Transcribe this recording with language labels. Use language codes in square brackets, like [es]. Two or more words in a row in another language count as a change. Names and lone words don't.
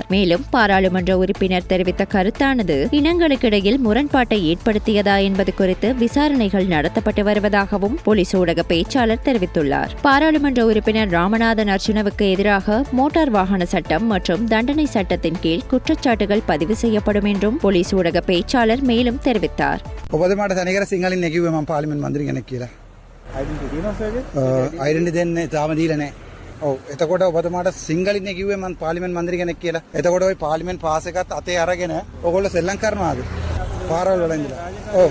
[ta] மேலும் பாராளுமன்ற உறுப்பினர் தெரிவித்த கருத்தானது இனங்களுக்கிடையில் முரண்பாட்டை ஏற்படுத்தியதா என்பது குறித்து விசாரணைகள் நடத்தப்பட்டு வருவதாகவும் போலீஸ் ஊடக பேச்சாளர் தெரிவித்துள்ளார். பாராளுமன்ற உறுப்பினர் ராமநாதன் அர்ச்சுனவுக்கு எதிராக மோட்டார் வாகன சட்டம் மற்றும் தண்டனை சட்டத்தின் கீழ் குற்றச்சாட்டுகள் பதிவு செய்யப்படும் என்றும் போலீஸ் ஊடக பேச்சாளர் மேலும் தெரிவித்தார். [si] එතකොට ඔබතුමාට සිංහලින් කිව්වේ මම පාර්ලිමේන්තු මන්ත්‍රී කෙනෙක් කියලා. එතකොට ওই පාර්ලිමේන්තු පාස් එකත් අතේ අරගෙන ඔයගොල්ලෝ සෙල්ලම් කරනවාද? පාරවල් වල ඉඳලා. ඔව්.